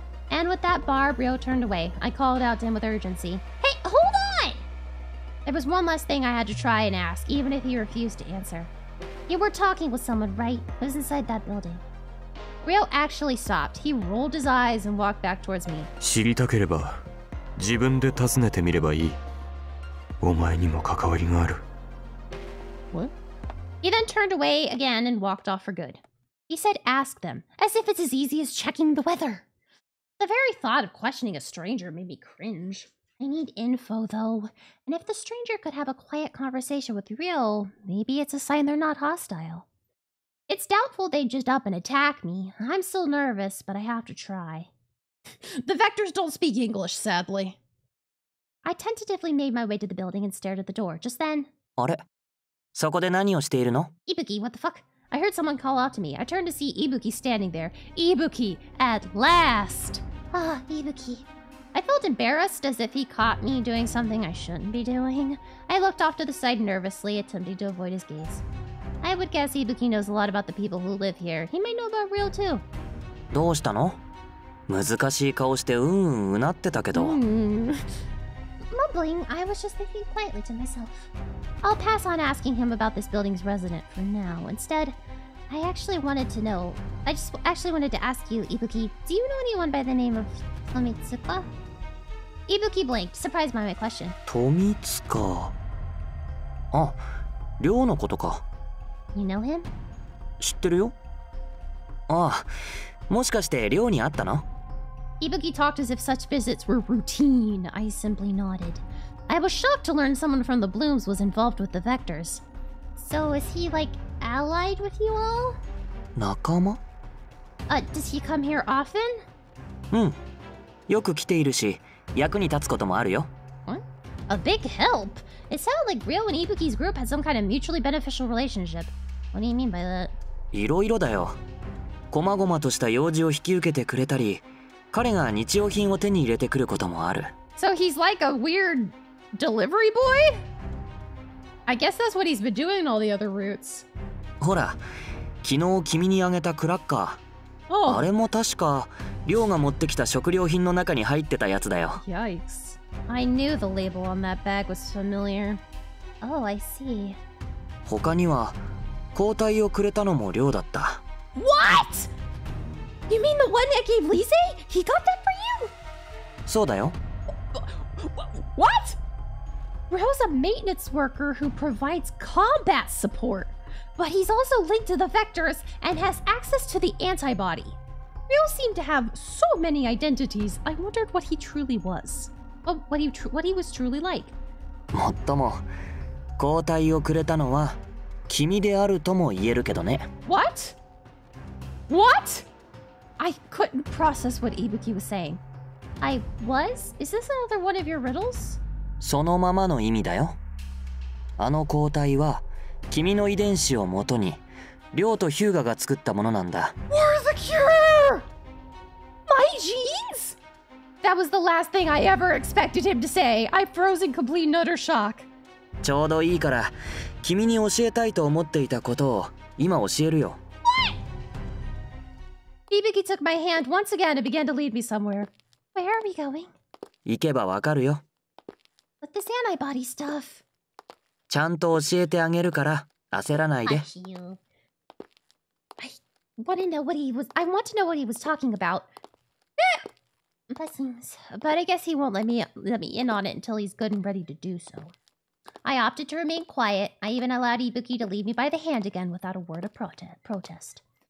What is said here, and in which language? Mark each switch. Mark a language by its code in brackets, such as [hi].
[en] And with that barb, Ryo turned away. I called out to him with urgency. Hey, hold on! There was one last thing I had to try and ask, even if he refused to answer. You were talking with someone, right? It was inside that building. Ryo actually stopped. He rolled his eyes and walked back towards me. [ja] 知りたければ自分で尋ねてみればいい。お前にも関わりがある。 [en] What? He then turned away again and walked off for good. He said ask them, as if it's as easy as checking the weather. The very thought of questioning a stranger made me cringe. I need info, though. And if the stranger could have a quiet conversation with Ryo, maybe it's a sign they're not hostile. It's doubtful they'd just up and attack me. I'm still nervous, but I have to try. The Vectors don't speak English, sadly. I tentatively made my way to the building and stared at the door. Just then... [ja] あれ、そこで何をしているの？ [en] Ibuki, what the fuck? I heard someone call out to me. I turned to see Ibuki standing there. Ibuki, at last! Ah, Ibuki. I felt embarrassed, as if he caught me doing something I shouldn't be doing. I looked off to the side nervously, attempting to avoid his gaze. I would guess Ibuki knows a lot about the people who live here. He might know about Ryo too. [ja] どうしたの？難しい顔してうなってたけど。 [en] Mumbling, I was just thinking quietly to myself. I'll pass on asking him about this building's resident for now. Instead, I actually wanted to know. I just actually wanted to ask you, Ibuki, do you know anyone by the name of Tomitsuka? Ibuki blinked, surprised by my question. [ja] 富塚。あ、寮のことか。 [en] You know him? [ja] 知ってるよ。ああ、もしかして寮にあったの？ [en] Ibuki talked as if such visits were routine. I simply nodded. I was shocked to learn someone from the Blooms was involved with the Vectors. So is he, like, allied with you all? [ja] 仲間？ [en] Does he come here often? [ja] うん。よく来ているし、役に立つこともあるよ。 [en] What? A big help? It sounded like Ryo and Ibuki's group had some kind of mutually beneficial relationship. What do you mean by that? [ja] いろいろだよ。こまごまとした用事を引き受けてくれたり、彼が日用品を手に入れてくることもある。 [en] So he's like a weird delivery boy? I guess that's what he's been doing in all the other routes. [ja] ほら、昨日君にあげたクラッカー。 [en] Oh. [ja] あれも確か、寮が持ってきた食料品の中に入ってたやつだよ。 [en] Yikes. I knew the label on that bag was familiar. Oh, I see. [ja] 他には、抗体をくれたのも寮だった。 [en] What? You mean the one that gave Lise? He got that for you? [ja] そうだよ。 [en] What? Ryo's a maintenance worker who provides combat support, but he's also linked to the Vectors and has access to the antibody. Ryo seemed to have so many identities, I wondered what he truly was. Well, what he was truly like. [ja] もっとも、抗体をくれたのは、君であるとも言えるけどね。 [en] What? What? I couldn't process what Ibuki was saying. I was? Is this another one of your riddles? [ja] そのままの意味だよ。あの抗体は、君の遺伝子をもとに、亮とヒューガが作ったものなんだ。 [en] We're the cure! My genes? That was the last thing I ever expected him to say. I froze in complete and utter shock. [ja] ちょうどいいから、君に教えたいと思っていたことを今教えるよ。 [en] Ibuki took my hand once again and began to lead me somewhere. Where are we going? [ja] 行けばわかるよ。 [en] With this antibody stuff. [ja] ちゃんと教えてあげるから焦らないで。 [en] I want to know what he was talking about. Blessings. But I guess he won't let me in on it until he's good and ready to do so. I opted to remain quiet. I even allowed Ibuki to lead me by the hand again without a word of protest.